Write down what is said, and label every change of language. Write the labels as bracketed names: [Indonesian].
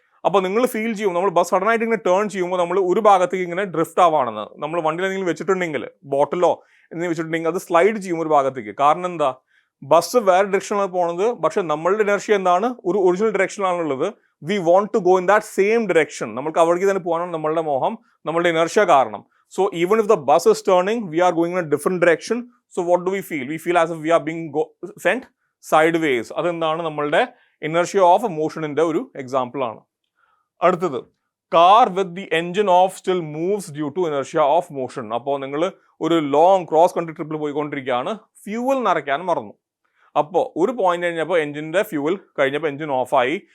[Malayalam] അപ്പോൾ നിങ്ങൾ ഫീൽ ചെയ്യും, നമ്മൾ ബസ് സഡനായിട്ട് ഇങ്ങനെ ടേൺ ചെയ്യുമ്പോൾ നമ്മൾ ഒരു ഭാഗത്തേക്ക് ഇങ്ങനെ ഡ്രിഫ്റ്റ് ആവാണെന്ന്. നമ്മൾ വണ്ടിയിൽ എന്തെങ്കിലും വെച്ചിട്ടുണ്ടെങ്കിൽ, ബോട്ടിലോ എന്തെങ്കിലും വെച്ചിട്ടുണ്ടെങ്കിൽ അത് സ്ലൈഡ് ചെയ്യും ഒരു ഭാഗത്തേക്ക്. കാരണം എന്താ? ബസ് വേറെ ഡയറക്ഷനിലാണ് പോകുന്നത്, പക്ഷെ നമ്മളുടെ ഇനർഷ്യ എന്താണ്? ഒരു original ഡയറക്ഷനിലാണുള്ളത്. [English] We want to go in that same direction. [Malayalam] നമുക്ക് അവിടേക്ക് തന്നെ പോകാനാണ് നമ്മളുടെ മോഹം, നമ്മളുടെ ഇനർഷ്യ കാരണം. [English] So even if the bus is turning, we are going in a different direction. So what do we feel? We feel as if we are being sent sideways. [Malayalam] അതെന്താണ്? നമ്മളുടെ ഇനർഷ്യ ഓഫ് മോഷനിന്റെ ഒരു example ആണ്. [English] അടുത്തത്, car with the engine off still moves due to inertia of motion. [Malayalam] അപ്പോൾ നിങ്ങൾ ഒരു long cross country ട്രിപ്പിൽ പോയിക്കൊണ്ടിരിക്കുകയാണ്, ഫ്യൂവൽ നിറയ്ക്കാൻ മറന്നു. അപ്പോൾ ഒരു പോയിന്റ് കഴിഞ്ഞപ്പോൾ എഞ്ചിൻ്റെ ഫ്യൂവൽ കഴിഞ്ഞപ്പോൾ എഞ്ചിൻ ഓഫായി.